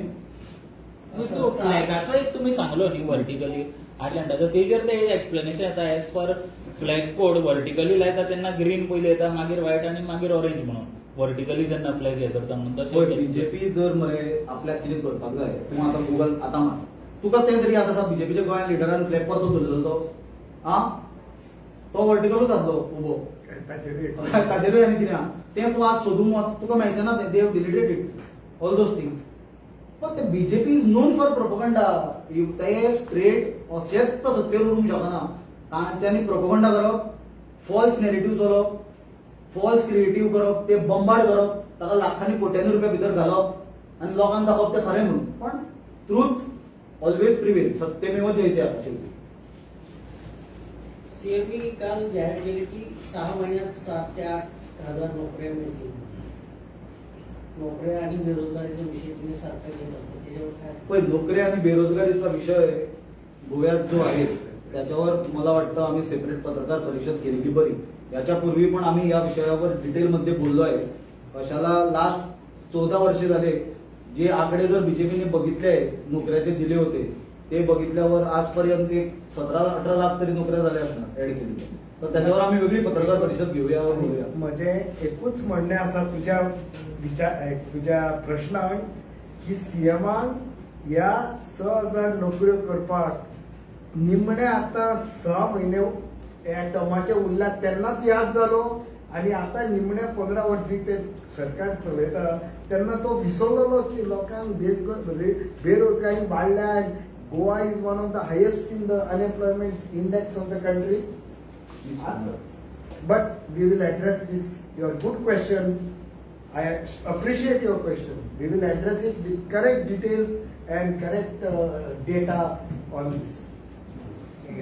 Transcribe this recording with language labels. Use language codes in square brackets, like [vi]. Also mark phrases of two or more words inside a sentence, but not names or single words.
[kok] तो फ्लॅगाचो एक तुम्ही सांगलो न्ही वर्टिकली आयलँडाचो तेजेर ते एक्सप्लेनेशन येता [en] as per flag code [kok] वर्टिकली लायता तेन्ना ग्रीन पयलीं येता मागीर व्हायट आनी मागीर ऑरेंज म्हणून वर्टिकली जेन्ना फ्लॅग हे करता म्हणून तशें बीजेपी जर मरे आपल्याक कितें करपाक जाय तूं आतां गुगल आतां मार तुका तें तरी आतां बीजेपीच्या गोंयांत लिडरान फ्लॅग परतो धरलेलो तो तो वर्टिकलूच आसलो उबो ताजेरूय आनी कितें आहा तें तूं आज सोदूंक वच तुका मेळचें ना तें. [en] they have deleted it all those things. but te BJP is known for propaganda. [kok] ते स्ट्रेट अशेंच सत्तेर उरूंक शकना. तांच्यांनी प्रोपोगंडा करप, [en] false narrative [kok] चलोवप, [en] false creative [kok] करप, ते बंबाड करप, ताका लाखांनी कोट्यांनी रुपया भितर घालप आनी लोकांक दाखोवप तें खरें म्हणून. [en] पण truth always prevail. [sa] सत्यमेव जयते [mr] शेवटी. सीएमनी काल जाहीर केले की 6 महिन्यात 7 ते 8 हजार नोकऱ्या मिळतील. नोकऱ्या आणि बेरोजगारीचा विषय तुम्ही सारखा घेत असता त्याच्यावर काय? पण नोकरी आणि बेरोजगारीचा विषय गोव्यात जो आहे त्याच्यावर मला वाटतं आम्ही सेपरेट पत्रकार परिषद केलेली बरी. याच्यापूर्वी पण आम्ही या विषयावर डिटेलमध्ये बोललो आहे. कशाला लास्ट 14 वर्षे झाले जे आकडे जर बीजेपीने बघितले नोकऱ्याचे दिले होते ते बघितल्यावर आजपर्यंत एक 17-18 लाख तरी नोकऱ्या झाल्या असणार ऍड केलेल्या. तर त्याच्यावर आम्ही वेगळी पत्रकार परिषद घेऊया बोलूया. [kok] म्हणजे एकूच म्हणणें आसा तुझ्या प्रश्नान की सीएमान ह्या 6,000 नोकऱ्यो करपाक निमणे आता 6 महिने ह्या टर्माचे उरल्यात तेन्नाच याद जालो आणि आता निमणे 15 वर्षी ते सरकार चलयता तेन्ना तो विसरलेलो की लोकांक बेरोजगारी वाडल्या. [en] Goa is one of the highest in the unemployment index of the country. But we will address this, your good question. I appreciate your question. We will address it with correct details and correct data on this.